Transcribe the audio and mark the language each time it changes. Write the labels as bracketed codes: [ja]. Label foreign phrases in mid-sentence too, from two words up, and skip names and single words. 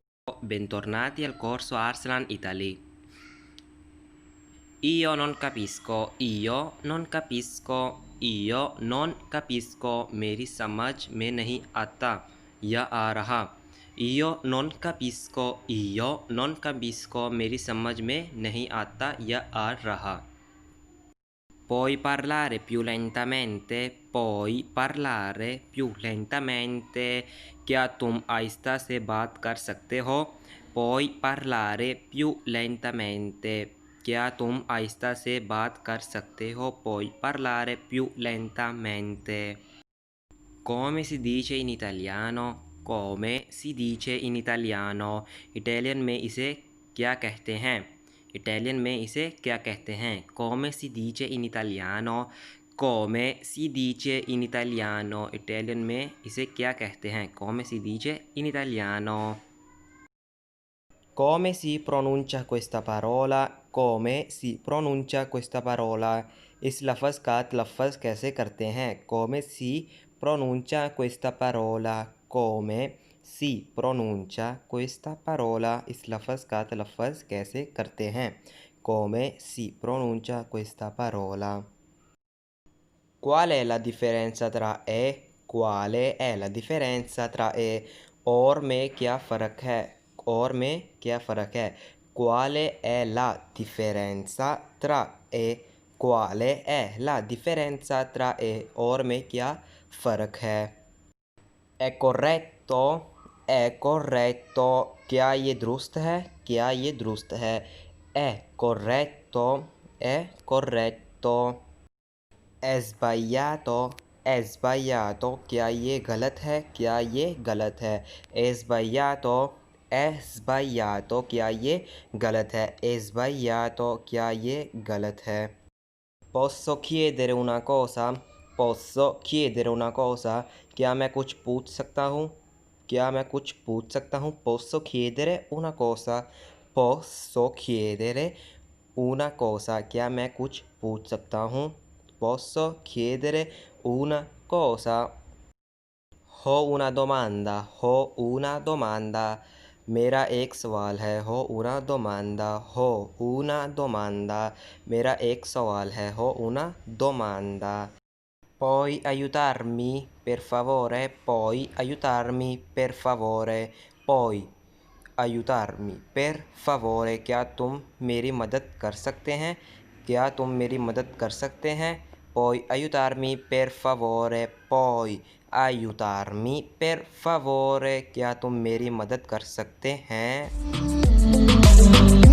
[it] Bentornati al corso Arslan Italy. Io non capisco, io non capisco, io non capisco, [hi] मेरी समझ में नहीं आता या आ रहा. [it] Io non capisco, io non capisco, [hi] मेरी समझ में नहीं आता या आ रहा. [it] Puoi parlare più lentamente? Puoi parlare più lentamente? [hi] क्या तुम आहिस्ता से बात कर सकते हो? [it] Puoi parlare più lentamente? [hi] क्या तुम आहिस्ता से बात कर सकते हो? [it] Puoi parlare più lentamente. Come si dice in italiano? Come si dice in italiano? [hi] इटालियन में इसे क्या कहते हैं? इटालियन में इसे क्या कहते हैं? [it] Come si dice in italiano? Come si dice in italiano? [hi] इटालियन में इसे क्या कहते हैं? [it] Come si dice in italiano? Come si pronuncia questa parola? Come si pronuncia questa parola? [hi] इस लफ्ज़ का तलफ़्फ़ुज़ कैसे करते हैं? [it] Come si pronuncia questa parola? Come si pronuncia questa parola? [hi] इस लफ्ज़ का तलफ़्फ़ुज़ कैसे करते हैं? [it] Come si pronuncia questa parola? Qual è la differenza tra e? Quale è la differenza tra e? [hi] और में क्या फ़र्क है? और में क्या फ़र्क है? [it] Quale è la differenza tra e? Quale è la differenza tra e? [hi] और में क्या फ़र्क है? [it] È corretto? È corretto? [hi] क्या ये दुरुस्त है? क्या ये दुरुस्त है? [it] È corretto? È corretto? È sbagliato? È sbagliato? [hi] क्या ये गलत है? क्या ये गलत है? [it] È sbagliato? È sbagliato? [hi] क्या ये गलत है? [it] È sbagliato? [hi] क्या ये गलत है? [it] Posso chiedere una cosa? Posso chiedere una cosa? [hi] क्या मैं कुछ पूछ सकता हूँ? क्या मैं कुछ पूछ सकता हूँ? [it] Posso chiedere una cosa? Posso chiedere una cosa? [hi] क्या मैं कुछ पूछ सकता हूँ? [it] Posso chiedere una cosa? Ho una domanda. Ho una domanda. [hi] मेरा एक सवाल है. [it] Ho una domanda. Ho una domanda. [hi] मेरा एक सवाल है. [it] Ho una domanda. Puoi aiutarmi, per favore? Puoi aiutarmi, per favore? Puoi aiutarmi, per favore? [hi] क्या तुम मेरी मदद कर सकते हैं? क्या तुम मेरी मदद कर सकते हैं? [it] Puoi aiutarmi, per favore? Puoi aiutarmi, per favore? [hi] क्या तुम मेरी मदद कर सकते हैं?